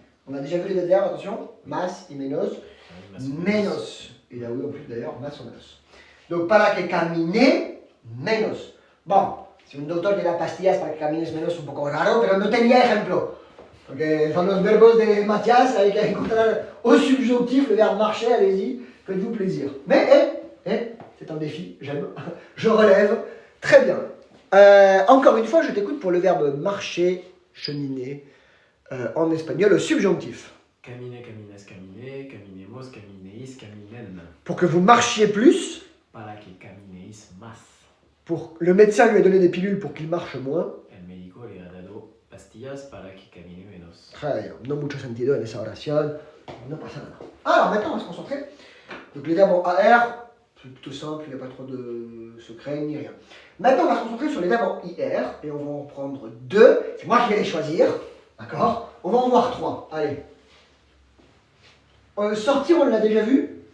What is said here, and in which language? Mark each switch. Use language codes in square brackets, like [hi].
[fr] On a déjà vu les deux verbes, attention. [es] Mas y menos. Más Menos. [fr] Et là oui en plus d'ailleurs, [es] más o menos. Donc para que camine menos. Bon, si un doctor te da pastillas para que camines menos es un poco raro, pero no tenía ejemplo. Porque son los verbos de Mathias, hay que encontrar [fr] au subjonctif le verbe marcher, allez-y, faites-vous plaisir. Mais, c'est un défi, j'aime, je relève, très bien. Encore une fois, je t'écoute pour le verbe marcher, cheminer, en espagnol au subjonctif. [es] Camine, camines, camine, caminemos, camineis, caminen. [fr] Pour que vous marchiez plus, [es] Para que camineis más. [fr] pour le médecin lui a donné des pilules pour qu'il marche moins. [es] El médico le ha dado pastillas para que camine menos. [fr] Très bien, [es] no mucho sentido en esa oración, no pasa nada. [fr] Alors maintenant, on va se concentrer. Donc les verbes en AR, c'est plutôt simple, il n'y a pas trop de secret ni rien. Maintenant, on va se concentrer sur les verbes en IR et on va en prendre deux. C'est moi qui vais les choisir, d'accord? On va en voir trois. Allez. Sortir, on l'a déjà vu?